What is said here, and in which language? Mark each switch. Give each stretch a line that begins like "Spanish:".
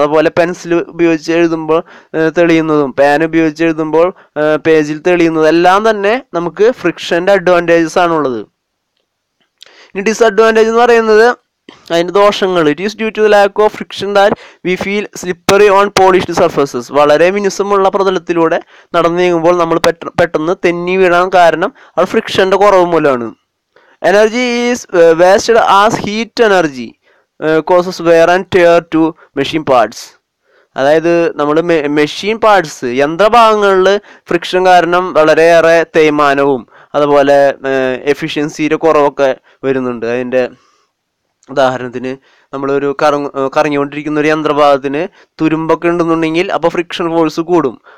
Malayalam: അതുപോലെ പെൻസിൽ ഉപയോഗിച്ച് എഴുതുമ്പോൾ തെളിയുന്നതും പാൻ ഉപയോഗിച്ച് എഴുതുമ്പോൾ പേജിൽ തെളിയുന്നതും എല്ലാം തന്നെ നമുക്ക് ഫ്രിക്ഷൻ്റെ അഡ്വാൻറ്റേജസ് ആണുള്ളത്. ഇനി ഡിസഡ്വാൻറ്റേജ് എന്ന് പറയുന്നത് അതിൻ്റെ ദോഷങ്ങൾ.
English: It is due to the lack of friction that we feel slippery on polished surfaces.
Malayalam: വളരെ മിനുസമുള്ള പ്രതലത്തിലൂടെ നടന്നു നീങ്ങുമ്പോൾ നമ്മൾ പെട്ടെന്ന് തെന്നി വീഴാൻ കാരണം അത് ഫ്രിക്ഷൻ്റെ കുറവ് മൂലമാണ്.
English: Energy is wasted as heat energy causes wear and tear to machine parts.
Malayalam: അതായത് നമ്മൾ മെഷീൻ പാർട്സ്, യന്ത്രഭാഗങ്ങളിൽ ഫ്രിക്ഷൻ കാരണം വളരെയേറെ തേയ്മാനവും അതുപോലെ എഫിഷ്യൻസിയുടെ കുറവൊക്കെ വരുന്നുണ്ട്. അതിൻ്റെ ഉദാഹരണത്തിന് നമ്മളൊരു കറങ്ങിക്കൊണ്ടിരിക്കുന്ന ഒരു യന്ത്രഭാഗത്തിന് തുരുമ്പൊക്കെ ഉണ്ടെന്നുണ്ടെങ്കിൽ അപ്പോൾ ഫ്രിക്ഷൻ ഫോഴ്സ് കൂടും.